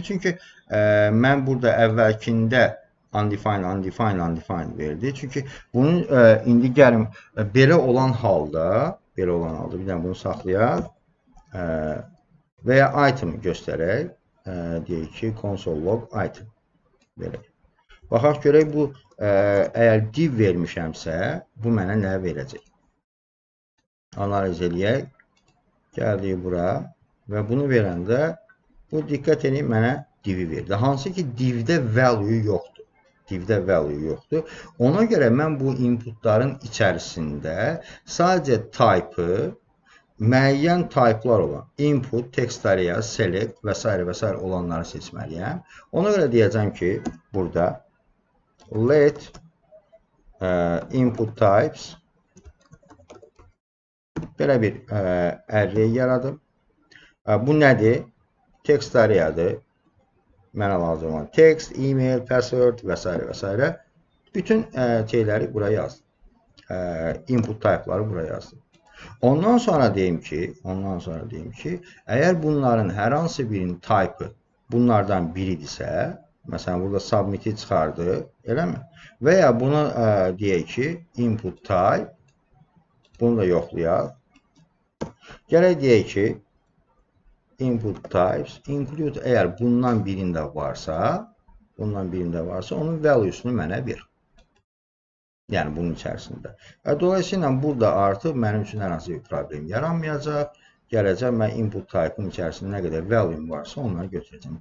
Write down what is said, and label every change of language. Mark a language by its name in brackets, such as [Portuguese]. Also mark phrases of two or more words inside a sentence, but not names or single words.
[Azerbaijani] Çünki mən burada əvvəlkində undefined verdi. Çünki bunun indi gəlin belə olan halda, bir dənə bunu saxlayaq və ya item göstərək. Deyək ki, [English] console log item. [Azerbaijani] Belə. Baxaq görək bu, əgər div vermişəmsə, bu mənə nə verəcək? Analiz eləyək. Gəldik bura. Və bunu verəndə, bu diqqət edin, mənə divi verdi. Hansı ki, divdə value yoxdur. Divdə value yoxdur. Ona görə mən bu inputların içərisində sadəcə type-ı, müəyyən type-lar olan input, [English] text area, [Azerbaijani] select və s. olanları seçməliyəm. Ona görə deyəcəm ki, burada [English] let input types [Azerbaijani] belə bir array yaradım. Bu nədir? [English] Text areadır. [Azerbaijani] Mənə lazım olan [English] text, email, password [Azerbaijani] və s. Bütün şeyləri buraya yazdım. [English] Input type'ları [Azerbaijani] buraya yazdım. Ondan sonra deyim ki, əgər bunların hər hansı birinin type'ı bunlardan biridirsə, məsələn, burada submit'i çıxardı, eləmi? Və ya buna deyək ki, [English] input type, [Azerbaijani] bunu da yoxlayaq. Gələk deyək ki, [English] input types include [Azerbaijani] əgər bundan birində varsa, onun value'sunu mənə ver. Yəni bunun içərisində. Dolayısıyla burada artıq mənim üçün hər hansı bir problem yaranmayacaq. Gələcək mən [English] input type'ın [Azerbaijani] içərisində nə qədər value varsa onları götürəcəm.